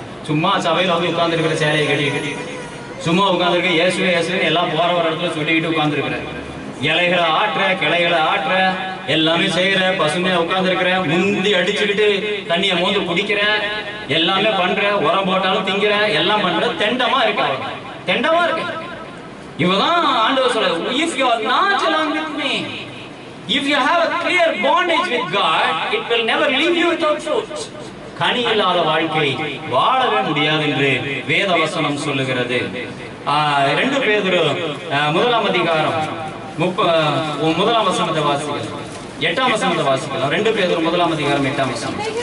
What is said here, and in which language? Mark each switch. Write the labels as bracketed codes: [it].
[ta] சும்மா சபையில வந்து உட்கார்ந்து இருக்கிற சேலையை கட்டி சும்மா உட்கார்ந்துருக்க இயேசுவே இயேசுவே எல்லாம் போற ஒரு இடத்துல சொல்லிக்கிட்டு உட்கார்ந்துருக்கிற, இலைகளை ஆட்டுற, கிளைகளை ஆட்டுற, எல்லாமே செய்யற, பசுமையா உட்கார்ந்து இருக்கிற, முந்தி அடிச்சுக்கிட்டு தண்ணியை மோந்து குடிக்கிற, எல்லாமே பண்ற, உரம் போட்டாலும் திங்கிற, எல்லாம் பண்ற, தெண்டமா இருக்க, தெண்டமா இருக்கு. இவதான் ஆண்டவர் சொல்ற, [en] if you are not along with me, if you have a clear bondage with God, it will never leave you without fruit. [ta] கனி இல்லாத வாழ்க்கை வாழவே முடியாது என்று வேத வசனம் சொல்லுகிறது. 2 பேதுரு 1ஆம் அதிகாரம் 1ஆம் வசனத்தை வாசிக்கலாம், 8ஆம் வசனத்தை வாசிக்கலாம். 2 பேதுரு 1ஆம் அதிகாரம் 8ஆம் வசனம்.